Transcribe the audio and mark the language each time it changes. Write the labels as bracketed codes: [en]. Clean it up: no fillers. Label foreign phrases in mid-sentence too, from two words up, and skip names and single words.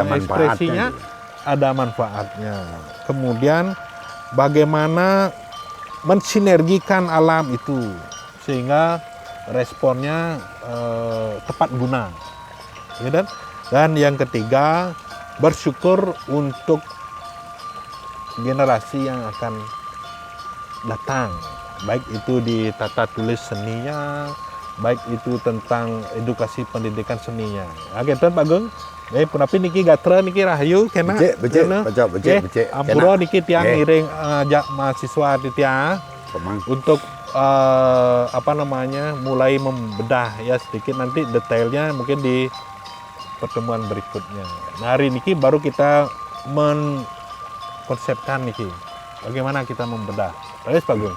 [id] ekspresinya, ada manfaatnya. Kemudian bagaimana mensinergikan alam itu sehingga responnya tepat guna, ya. Dan yang ketiga, bersyukur untuk generasi yang akan datang, baik itu di tata tulis seninya, baik itu tentang edukasi pendidikan seninya. Oke, Pak Agung. [ban] Punapi niki gatra niki Rahayu kena. Becek. Ampura niki tiang ngiring ajak mahasiswa titia [id] untuk mulai membedah, ya, sedikit, nanti detailnya mungkin di pertemuan berikutnya. Nah, hari niki baru kita mengkonsepkan niki bagaimana kita membedah. Terus Pak Agung.